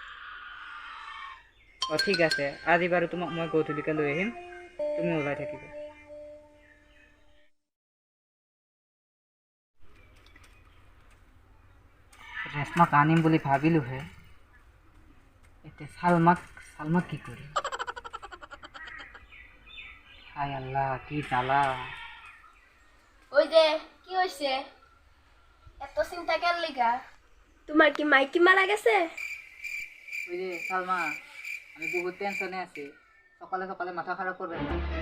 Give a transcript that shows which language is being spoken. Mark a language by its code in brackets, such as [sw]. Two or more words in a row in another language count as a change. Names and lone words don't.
[as] ঠিক আছে আজি বাৰু তোমাক মই গধূলিকে লৈ আহিম তুমি ওলাই থাকিবা ৰেশমাক আনিম বুলি ভাবিলোহে এতিয়া চালমাক কি কৰিম হাই আল্লাহ কি জ্বালা [bn] ওই যে কি হইছে এত চিন্তা কেন লিগা তোমার কি মাইকি মারা গেছে ওই যে সালমা আমি বহুত টেনশনে আছি সকালে সকালে মাথা খারাপ করবেন না